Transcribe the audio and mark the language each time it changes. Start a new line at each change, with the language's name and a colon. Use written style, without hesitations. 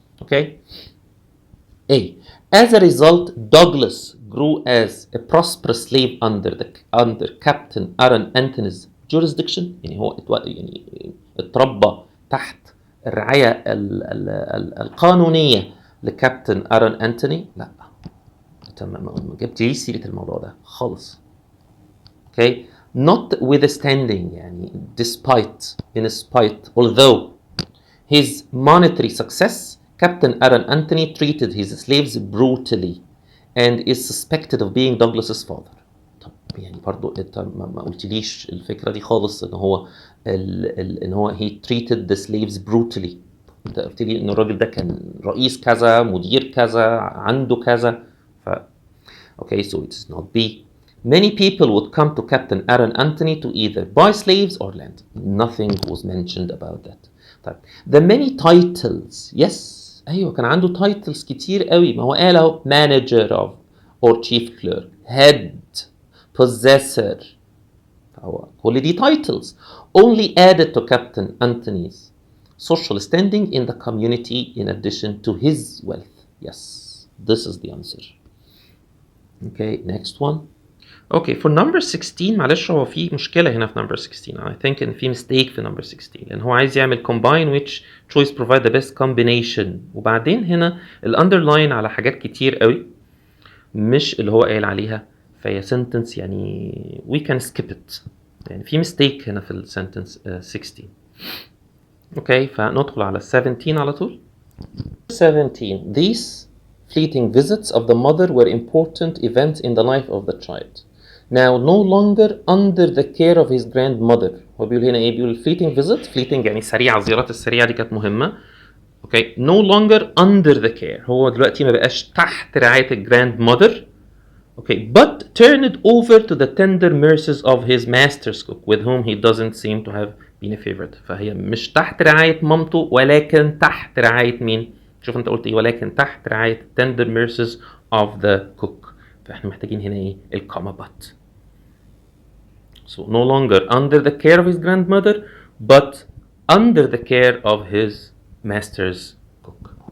English: Okay A. As a result, Douglas grew as a prosperous slave under Captain Aaron Anthony's jurisdiction.
Arabic: يعني هو اتربى تحت الرعايه القانونيه لكابتن ارون انتوني. لا ما جبتليش سيره الموضوع ده خالص.
English: Okay, notwithstanding يعني in spite although his monetary success, Captain Aaron Anthony treated his slaves brutally and is suspected of being Douglas's father.
Arabic: طب يعني برضو انت ما قلتليش الفكرة دي خالص ان هو ان هو
English: he treated the slaves brutally.
Arabic: انت قلت لي ان الراجل ده كان رئيس كذا مدير كذا عنده كذا
English: okay so it is not B. Many people would come to Captain Aaron Anthony to either buy slaves or land. Nothing was mentioned about that.
Arabic: طيب
English: the many titles yes
Arabic: ايوه كان عنده titles كتير قوي. ما هو قال اهو
English: manager of or chief clerk head possessor
Arabic: هو كل دي
English: titles only added to Captain Anthony's social standing in the community in addition to his wealth. Yes, this is the answer. Okay, next one.
Arabic: Okay, for number 16 معلش هو في مشكلة هنا في number 16.
English: I think إن في mistake في number 16
Arabic: لأن هو عايز يعمل
English: combine which choice provide the best combination وبعدين هنا ال underline
Arabic: على حاجات كتير قوي مش اللي هو قايل عليها
English: فهي sentence يعني we can skip it يعني في mistake هنا في ال sentence 16.
Arabic: Okay, فندخل على 17 على طول.
English: 17. These fleeting visits of the mother were important events in the life of the child. Now no longer under the care of his grandmother.
Arabic: هو بيقول هنا ايه؟ بيقول
English: fleeting visit
Arabic: fleeting يعني سريعة. الزيارات السريعة دي كانت مهمة.
English: Okay, no longer under the care.
Arabic: هو دلوقتي ما بقاش تحت رعاية grandmother.
English: Okay, but turned over to the tender mercies of his master's cook with whom he doesn't seem to have been a favorite.
Arabic: فهي مش تحت رعاية مامته ولكن تحت رعاية مين؟ شوف انت قلت ايه؟ ولكن تحت رعاية
English: tender mercies of the cook.
Arabic: فاحنا محتاجين هنا ايه؟ الكوما but.
English: So no longer under the care of his grandmother but under the care of his master's cook.